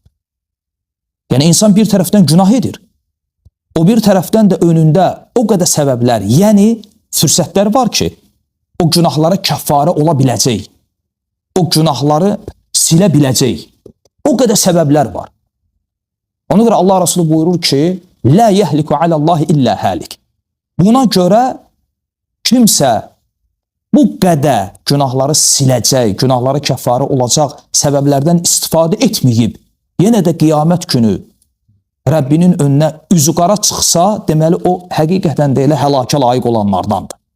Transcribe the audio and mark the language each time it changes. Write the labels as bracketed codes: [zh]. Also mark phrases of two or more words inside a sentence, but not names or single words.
[az] Yəni insan bir tərəfdən günah edir, o bir tərəfdən də önündə o qədər səbəblər, yəni fürsətlər var ki, o günahlara kəffarə ola biləcək, o günahları silə biləcək, o qədər səbəblər var. Ona görə Allah Rasulü buyurur ki, [ar] لا يهلك على الله إلا هالك. [az] Buna görə kimsə bu qədər günahları siləcək, günahları kəffarə olacaq səbəblərdən istifadə etməyib, yenə də qiyamət günü Rəbbinin önünə üzü qara çıxsa, deməli o həqiqətən də elə həlakə layiq olanlardandır.